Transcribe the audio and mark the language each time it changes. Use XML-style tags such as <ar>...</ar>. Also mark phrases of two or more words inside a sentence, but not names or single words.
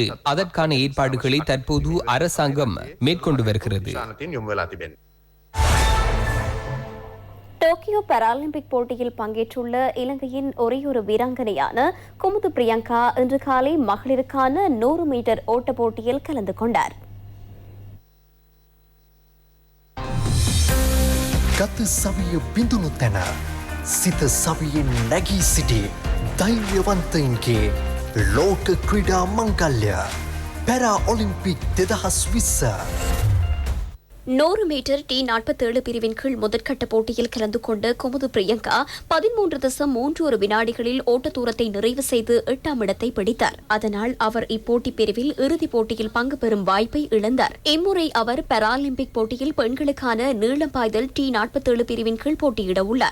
<ta>அதற்கான ஏற்பாடுகளை தற்போது அரசாங்கம் மேற்கொண்டு வருகிறது. டோக்கியோ பாராலிம்பிக் போட்டியில் பங்கேற்றுள்ள இலங்கையின் ஒரேயொரு வீராங்கனையான குமுது பிரியங்கா இன்று காலை மகளிருக்கான 100 மீட்டர் ஓட்ட போட்டியில் கலந்து கொண்டார்.</ta> <si>ගත සවිය බිඳුණු තැන සිත සවියෙන් නැගී සිටි ධෛර්යවන්තයින්ගේ ලෝක ක්‍රීඩා මංගල්‍ය පැරා ඔලිම්පික් 2020</si> <ta>100 மீட்டர் T47 பிரிவின் கீழ் முதற்கட்ட போட்டியில் கலந்து கொண்ட குமுது பிரியங்கா 13.31 வினாடிகளில் ஓட்ட தூரத்தை நிறைவு செய்து 8ஆம் இடத்தை பிடித்தார். அதனால் அவர் இப்போட்டி பிரிவில் இறுதிப் போட்டியில் பங்கு பெறும் வாய்ப்பை இழந்தார். இம்முறை அவர் பாராலிம்பிக் போட்டியில் பெண்களுக்கான நீளம் பாய்தல் T47 பிரிவின் கீழ் போட்டியிட உள்ளார்.</ta>